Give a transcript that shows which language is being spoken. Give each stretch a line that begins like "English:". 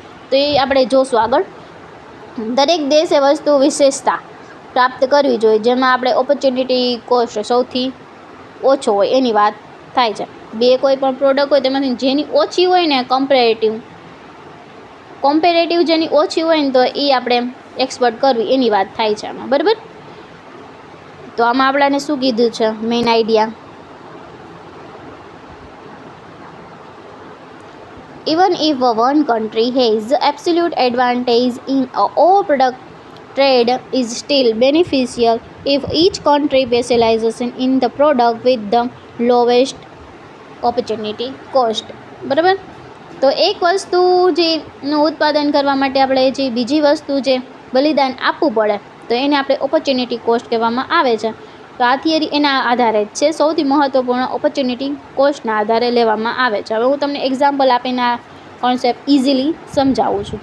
Gujarati: તો એ આપણે જોશું આગળ. દરેક દેશે વસ્તુ વિશેષતા પ્રાપ્ત કરવી જોઈએ, જેમાં આપણે ઓપોર્ચ્યુનિટી કોસ્ટ સૌથી ઓછો હોય એની વાત થાય છે. બે કોઈ પણ પ્રોડક્ટ હોય તેમાંથી જેની ઓછી હોય ને કોમ્પેરેટિવ જેની ઓછી હોય ને તો એ આપણે એક્સપોર્ટ કરવી એની વાત થાય છે આમાં, બરાબર. તો આમાં આપણાને શું કીધું છે main idea,
English: even if one country has absolute advantage in all product trade is still beneficial if each country specializes in the product with the lowest opportunity cost, બરાબર.
Gujarati: તો એક વસ્તુ જેનું ઉત્પાદન કરવા માટે આપણે જે બીજી વસ્તુ જે બલિદાન આપવું પડે તો એને આપણે ઓપોર્ચ્યુનિટી કોસ્ટ કહેવામાં આવે છે. તો આ થિયરી એના આધારે જ છે, સૌથી મહત્ત્વપૂર્ણ ઓપોર્ચ્યુનિટી કોસ્ટના આધારે લેવામાં આવે છે. હવે હું તમને એક્ઝામ્પલ આપીને આ કોન્સેપ્ટ ઇઝીલી સમજાવું છું.